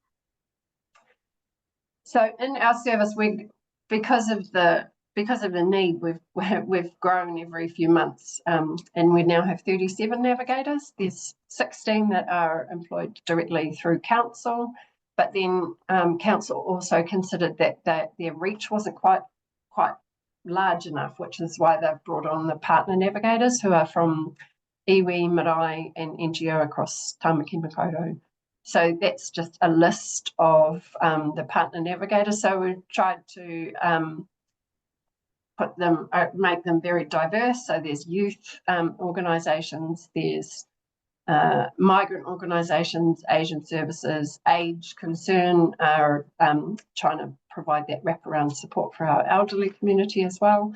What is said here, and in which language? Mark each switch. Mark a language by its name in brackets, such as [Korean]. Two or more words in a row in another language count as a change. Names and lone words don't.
[English] So in our service, because of the need, we've grown every few months, and we now have 37 navigators. There's 16 that are employed directly through council, but then council also considered that their reach wasn't quite large enough, which is why they've brought on the partner navigators who are from iwi, marae and NGO across Tamaki Makaurau. So that's just a list of the partner navigators. So we've tried to make them very diverse. So there's youth organisations, there's migrant organisations, Asian services, age concern are trying to provide that wraparound support for our elderly community as well.